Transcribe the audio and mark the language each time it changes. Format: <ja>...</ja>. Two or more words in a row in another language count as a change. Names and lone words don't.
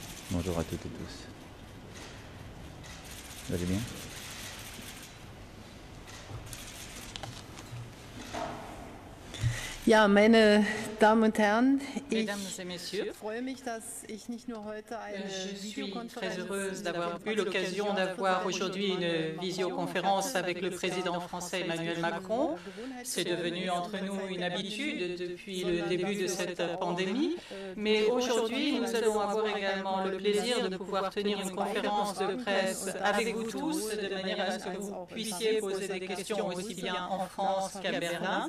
<fr>Bonjour à toutes et tous. Vous allez bien?</fr> <de>Ja, meine Damen und Herren, ich</de> <fr>Mesdames et messieurs,</fr> <de>freue mich, dass ich nicht nur heute eine</de> <fr>je suis très</fr> <de>Videokonferenz</de> <fr>heureuse d'avoir eu l'occasion d'avoir aujourd'hui une visioconférence avec le président français Emmanuel Macron. C'est devenu entre nous une habitude depuis le début de cette pandémie, mais aujourd'hui nous allons avoir également le plaisir de pouvoir tenir une conférence de presse avec vous tous, de manière à ce que vous puissiez poser des questions aussi bien en France qu'à Berlin.</fr>